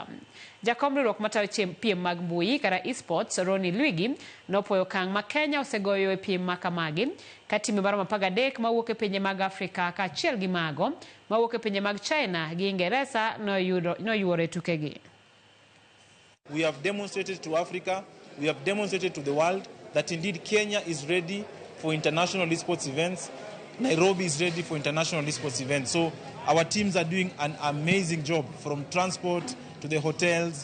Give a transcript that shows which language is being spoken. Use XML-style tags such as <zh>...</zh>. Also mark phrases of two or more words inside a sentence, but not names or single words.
<luo>Jakom riwruok matayo piem mag mbui kata Esports Roni Luigi nopuoyo okang' ma Kenya osegoyo e piem ma kamagi ka timbe maromo 13 mawuok e pinje mag Afrika kaachiel gi mago mawuok e pinje mag China gi Ingereza noyuoro e tukegi.</luo> <en>We have demonstrated to Africa, we have demonstrated to the world that indeed Kenya is ready for international esports events. Nairobi is ready for international esports events. So our teams are doing an amazing job, from transport to the hotels.</en>